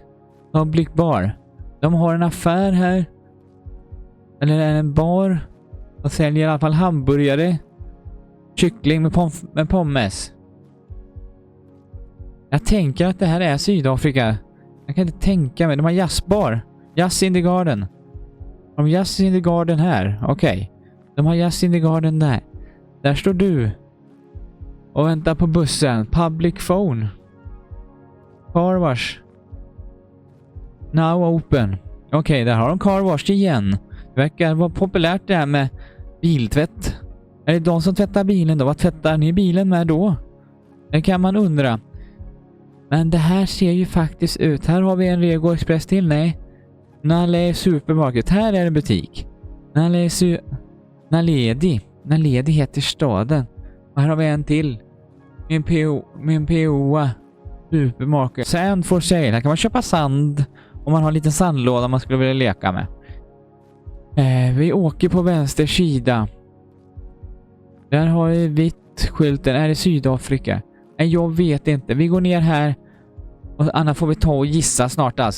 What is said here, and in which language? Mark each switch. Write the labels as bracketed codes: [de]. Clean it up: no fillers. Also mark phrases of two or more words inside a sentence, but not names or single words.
[sv] Public Bar. De har en affär här. Eller en bar. De säljer i alla fall hamburgare. Kyckling med pommes. Jag tänker att det här är Sydafrika. Jag kan inte tänka mig. De har jazzbar. Jazz in the Garden. De har Jazz in the Garden här. Okej. De har Jazz in the Garden där. Där står du. Och väntar på bussen. [en] Public phone. Car wash. Now open. [sv] Okej, där har de [en] car wash [sv] igen. Det verkar vara populärt det här med biltvätt. Är det de som tvättar bilen då? Vad tvättar ni bilen med då? Det kan man undra. Men det här ser ju faktiskt ut. Här har vi en Rego Express till. Nej. Nale Supermarket. Här är en butik. Naledi heter staden. Och här har vi en till. Min POA Supermarket. [en] Sand for sale. [sv] Här kan man köpa sand. Om man har en liten sandlåda man skulle vilja leka med. Vi åker på vänster sida. Där har vi vitt skylten. Är det Sydafrika? Nej, jag vet inte. Vi går ner här. Och annars får vi ta och gissa snart alltså.